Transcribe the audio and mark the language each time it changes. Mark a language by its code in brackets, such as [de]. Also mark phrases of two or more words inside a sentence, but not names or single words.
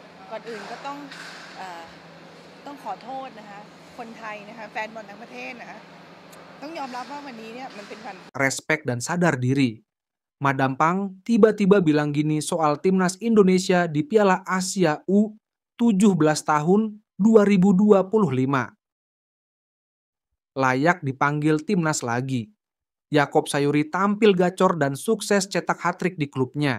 [th] ก่อนอื่นก็เอ่อต้องขอโทษนะคะคนไทยนะคะแฟนบอลทั้งประเทศนะคะต้องยอมรับว่าวันนี้เนี่ยมันเป็นวัน [id] Respect dan sadar diri. Madam Pang tiba-tiba bilang gini soal timnas Indonesia di Piala Asia U17 tahun 2025. Layak dipanggil timnas lagi. Yakob Sayuri tampil gacor dan sukses cetak hat-trick di klubnya.